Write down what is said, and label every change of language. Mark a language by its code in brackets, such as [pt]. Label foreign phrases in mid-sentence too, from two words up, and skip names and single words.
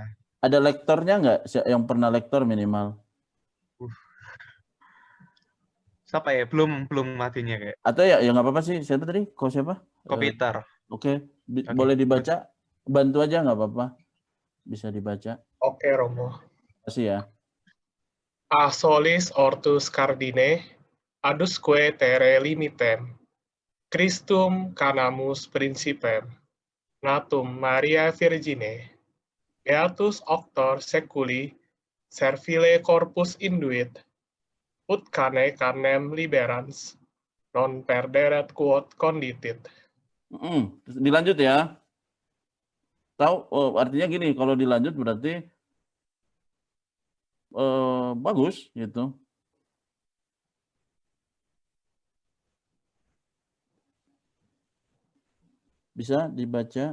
[id] Ada lektornya nggak yang pernah lektor minimal? Siapa ya? Belum matinya kayak. Atau ya nggak apa-apa sih. Siapa tadi? Siapa? Peter. Oke. Boleh dibaca? Bantu aja nggak apa-apa. Bisa dibaca. Oke, Romo. Terima kasih ya. [la] A solis ortus cardine, adusque terre limitem, Christum canamus principem, natum Maria Virgine, beatus auctor seculi, servile corpus induit, ut cane canem liberans, non perderet quod conditit. [id] Dilanjut ya. Tahu artinya gini, kalau dilanjut berarti bagus gitu. Bisa dibaca?